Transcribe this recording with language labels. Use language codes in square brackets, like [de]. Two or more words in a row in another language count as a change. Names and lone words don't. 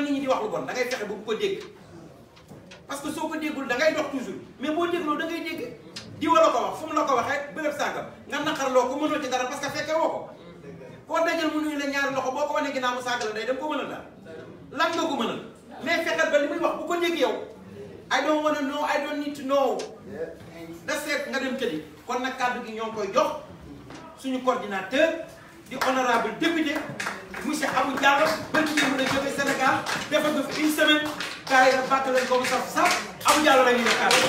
[wo] nit ñi di wax lu bon da ngay fexe bu ko dégg [fr] parce que [wo] soo ko déggul da ngay dox [fr] toujours mais [wo] boo dégloo da ngay dégg di war a ko wax fu mu la ko waxee bërëb sàngam nga naqarloo ko mënoo ci dara [fr] parce que [wo] fekkee woo ko koo dajal mu nuyu la ñaari loxo boo ko wanee ginnaaw mu saaga la day dem ko mënal daal lan nga ko mënal mais fexeel ba li muy wax bu ko dégg yow [en] I don't want to know [wo] I don't need to know da seet nga dem tëddi kon nag kàddu gi ñoo ngi koy jox suñu coordinateur di [fr] honorable député monsieur [wo] Abou Diallo ba ñu mën a jóge Sénégal defal ko fi [fr] une semaine [wo] kaay la bàtt leen ko mu saf saf Abou Diallo la ñuy def